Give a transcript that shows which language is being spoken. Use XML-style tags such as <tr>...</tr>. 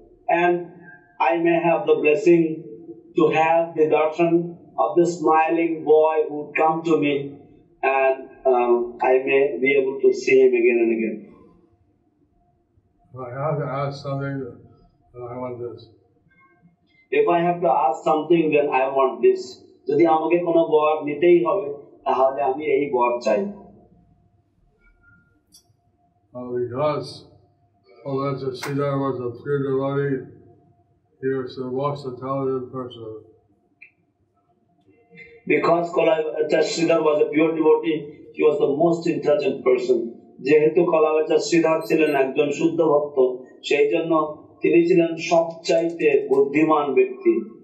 <en>And I may have the blessing to have the darshan of the smiling boy who would come to me, and I may be able to see him again and again. If I have to ask something, then I want this. If I have to ask something, then I want this.</en> <bn>যদি আমাকে কোনো বর নিতেই হবে তাহলে আমি এই বর চাই.</bn> <en>Because Holiness Sridhar was a pure devotee, he was the most intelligent person. Because Sridhar was a pure devotee, he was the most intelligent person.</en> <bn>যেহেতু কলাবাচার শ্রীধর ছিলেন একজন শুদ্ধ ভক্ত, সেই জন্য তিনি ছিলেন সবচাইতে বুদ্ধিমান ব্যক্তি.</bn>